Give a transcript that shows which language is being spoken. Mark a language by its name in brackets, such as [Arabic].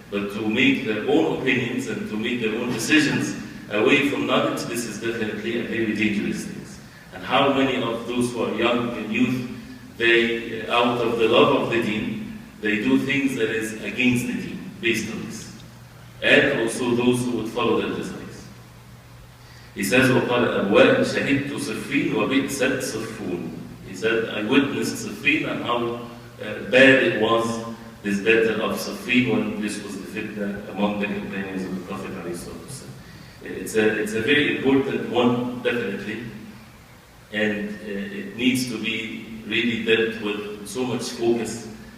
[English] But to make their own opinions and to make their own decisions away from knowledge, this is definitely a very dangerous thing. And how many of those who are young and youth, they, out of the love of the deen, they do things that is against the deen, based on this. And also those who would follow their desires. He says, [Arabic] وَقَالَ أَبْوَالٍ شَهِدْتُ صِفِّينَ وَبِئْسَتْ صِفُّونَ. [English] He said, I witnessed Siffin and how bad it was, this battle of Siffin, when this was the fitna among the companions of the Prophet. It's a very important one, definitely. And it needs to be really dealt with so much focus.